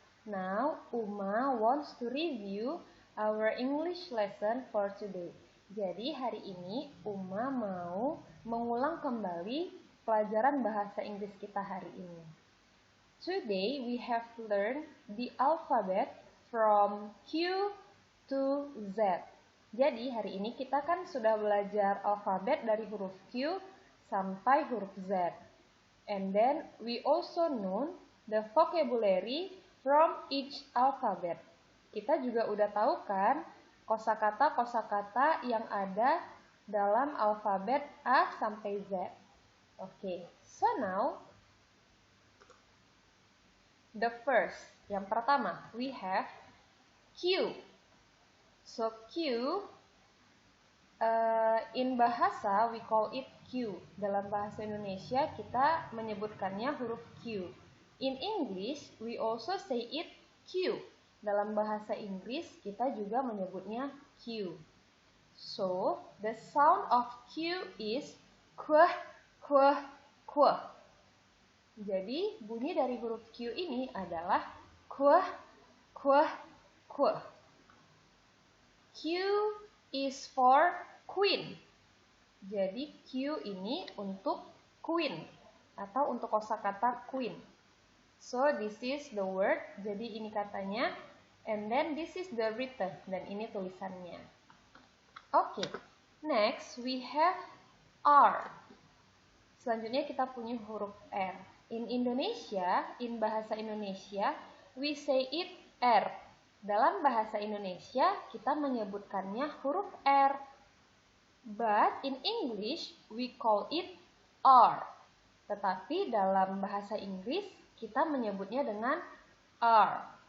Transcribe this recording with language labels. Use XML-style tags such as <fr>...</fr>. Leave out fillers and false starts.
<en>Now, Uma wants to review our English lesson for today.</en> <id>Jadi hari ini Uma mau mengulang kembali pelajaran bahasa Inggris kita hari ini.</id> <en>Today we have learned the alphabet from Q to Z.</en> <id>Jadi hari ini kita kan sudah belajar alfabet dari huruf Q sampai huruf Z.</id> <en>And then we also know the vocabulary from each alphabet.</en> <id>Kita juga udah tahu kan kosakata-kosakata yang ada dalam alfabet A sampai Z.</id> <en>Oke, so now the first,</en> <id>yang pertama,</id> <en>we have Q. So Q, in bahasa we call it Q.</en> <id>Dalam bahasa Indonesia kita menyebutkannya huruf Q.</id> <en>In English we also say it Q.</en> <id>Dalam bahasa Inggris kita juga menyebutnya Q.</id> <en>So the sound of Q is kuh, kuh, kuh.</en> <id>Jadi bunyi dari huruf Q ini adalah kuh, kuh, kuh.</id> <en>Q is for queen.</en> <id>Jadi Q ini untuk queen atau untuk kosakata queen.</id> <en>So this is the word.</en> <id>Jadi ini katanya.</id> <en>And then this is the written.</en> <id>Dan ini tulisannya. Oke.</id> <en>Next we have R.</en> <id>Selanjutnya kita punya huruf R.</id> <en>In Indonesia, in bahasa Indonesia, we say it R.</en> <id>Dalam bahasa Indonesia, kita menyebutkannya huruf R.</id> <en>But in English, we call it R.</en> <id>Tetapi dalam bahasa Inggris, kita menyebutnya dengan R.</id>